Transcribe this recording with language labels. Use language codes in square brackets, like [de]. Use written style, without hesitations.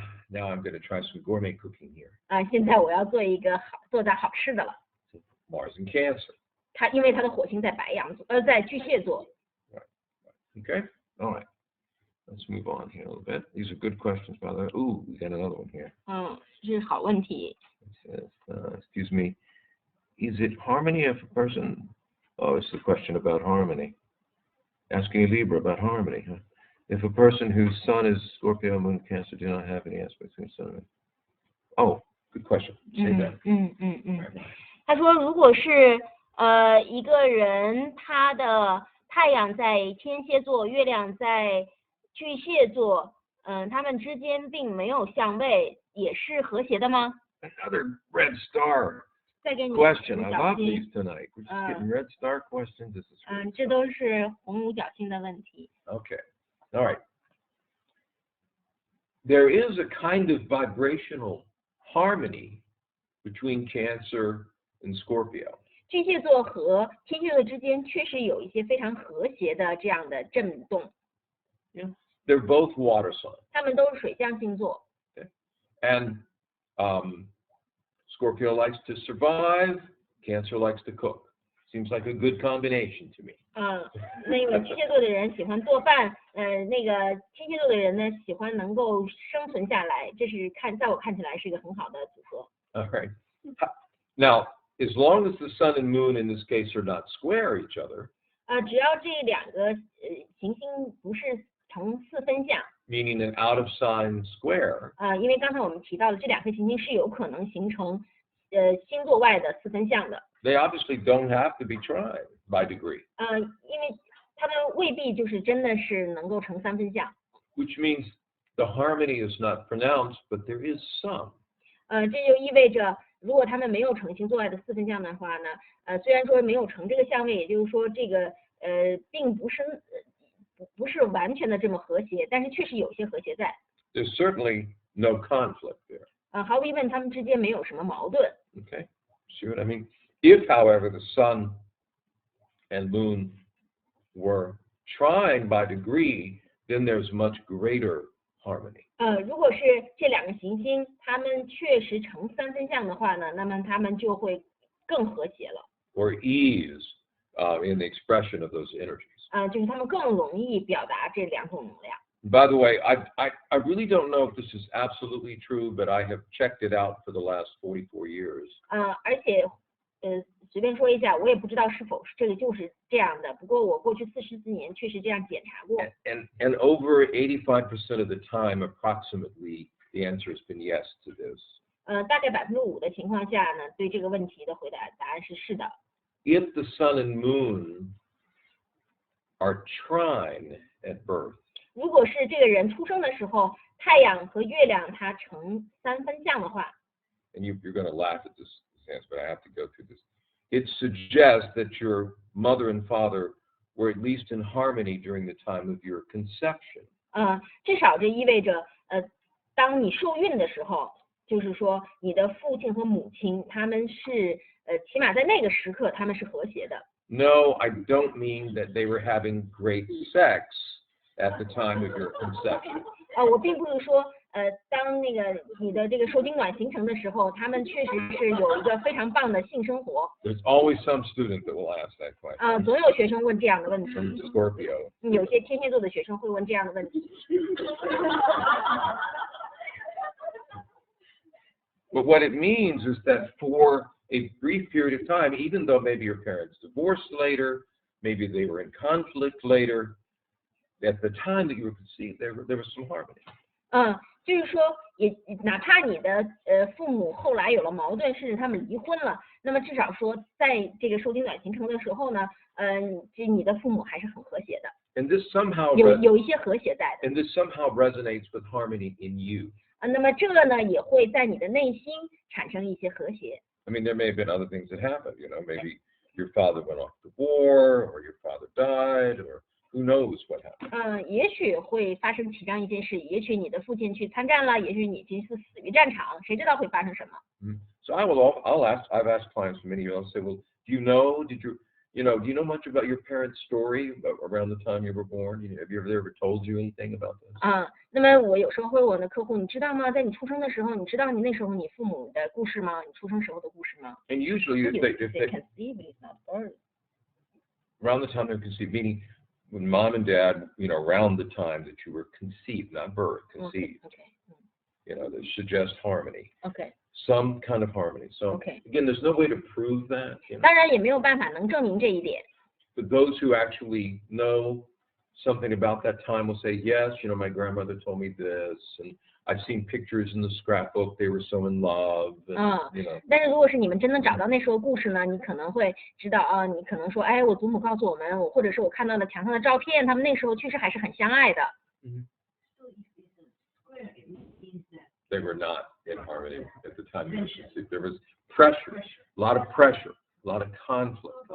[en] Now I'm going to try some gourmet cooking here. [zh] 现在我要做点好吃的了。 [en] Mars and Cancer. [zh] 因为他的火星在白羊座，在巨蟹座。 [en] Right. Okay. All right. Let's move on here a little bit. These are good questions, by the way. Ooh, we got another one here. [zh] 这是好问题。 [en] It says, excuse me, is it harmony if a person? Oh, it's the question about harmony. Asking a Libra about harmony, huh? If a person whose sun is Scorpio, Moon, Cancer do not have any aspects between sun and Oh, good question. Say that. [zh] 他说，如果是一个人他的太阳在天蝎座，月亮在巨蟹座，他们之间并没有相位，也是和谐的吗？ [en] Another red star [zh] 再给你 [en] question. I love these tonight. We're just getting red star questions. This is really [zh] 这都是红五角星的问题。 [en] Okay. All right. There is a kind of vibrational harmony between Cancer and Scorpio. [zh] 巨蟹座和天蝎座之间确实有一些非常和谐的这样的震动。 [en] Yeah. They're both water signs. [zh] 他们都是水象星座。 [en] Okay. And Scorpio likes to survive. Cancer likes to cook. Seems like a good combination to me. [zh] 那个巨蟹座的人喜欢做饭，那个天蝎座的人呢喜欢能够生存下来，这是在我看起来是一个很好的组合。 [en] All right. Now, as long as the sun and moon in this case are not square each other. [zh] 只要这两个行星不是成四分相。 [en] Meaning an out of sign square. [zh] 因为刚才我们提到了这两颗行星是有可能形成星座外的四分相的。 [en] They obviously don't have to be tried by degree. [zh] 因为他们未必就是真的是能够成三分相。 [en] Which means the harmony is not pronounced, but there is some. [zh] 这就意味着，如果他们没有成星座外的四分相的话呢，虽然说没有成这个相位，也就是说这个并不是完全的这么和谐，但是确实有些和谐在。 [en] There's certainly no conflict there. [zh] 毫无疑问，他们之间没有什么矛盾。 [en] Okay, see what I mean? If, however, the sun and moon were trine by degree, then there's much greater harmony. [zh] 如果是这两个行星，它们确实成三分相的话呢，那么它们就会更和谐了。 [en] Or ease in the expression of those energies. [zh] 就是它们更容易表达这两种能量。 [en] By the way, I really don't know if this is absolutely true, but I have checked it out for the last 44 years. [zh] 而且随便说一下，我也不知道是否这个就是这样的。不过我过去44年确实这样检查过。 [en] And over 85% of the time, approximately, the answer has been yes to this. [zh] 大概5%的情况下呢，对这个问题的答案是是的。 [en] If the sun and moon are trine at birth. [zh] 如果是这个人出生的时候，太阳和月亮它成三分相的话。 [en] And you're going to laugh at this answer, but I have to go through this. It suggests that your mother and father were at least in harmony during the time of your conception. [zh] 至少这意味着当你受孕的时候，就是说你的父亲和母亲他们是起码在那个时刻他们是和谐的。 [en] No, I don't mean that they were having great sex at the time of your conception. [zh] 我并不是说当那个你的这个受精卵形成的时候，他们确实是有一个非常棒的性生活。 [en] There's always some student that will ask that question. [zh] 总有学生问这样的问题。 [en] From Scorpio. [zh] 有些天蝎座的学生会问这样的问题。 [en] But what it means is that for a brief period of time, even though maybe your parents divorced later, maybe they were in conflict later, at the time that you were conceived, there was some harmony. [zh] 就是说，也哪怕你的父母后来有了矛盾，甚至他们离婚了，那么至少说，在这个受精卵形成的时候呢，你的父母还是很和谐的。 [en] And this somehow [zh] 有一些和谐在的。 [en] And this somehow resonates with harmony in you. [zh] 那么这个呢，也会在你的内心产生一些和谐。 [en] I mean, there may have been other things that happened. Maybe your father went off to war, or your father died, or who knows what happened. [zh] 也许会发生其中一件事，也许你的父亲去参战了，也许你是死于战场，谁知道会发生什么 [en] ？So I've asked clients for many years. I'll say, well, do you know much about your parents' story around the time you were born? Have you ever told you anything about this? [zh] 那么我有时候会问我的客户，你知道吗？在你出生的时候，你知道你那时候你父母的故事吗？你出生时候的故事吗 [en] And usually, if they conceive, it's not born. Around the time they're conceived, meaning when mom and dad, around the time that you were conceived, not birth, conceived. Okay. That suggests harmony. Okay. Some kind of harmony. So again, there's no way to prove that. [zh] 当然也没有办法能证明这一点。 [en] But those who actually know something about that time will say, yes, my grandmother told me this, and I've seen pictures in the scrapbook. They were so in love. And, [zh] 但是如果是你们真的找到那时候故事呢，你可能会知道你可能说，我祖母告诉我们，或者是我看到了墙上的照片，他们那时候确实还是很相爱的。 [en] They were not in harmony at the time. There was pressure, a lot of pressure, a lot of conflict.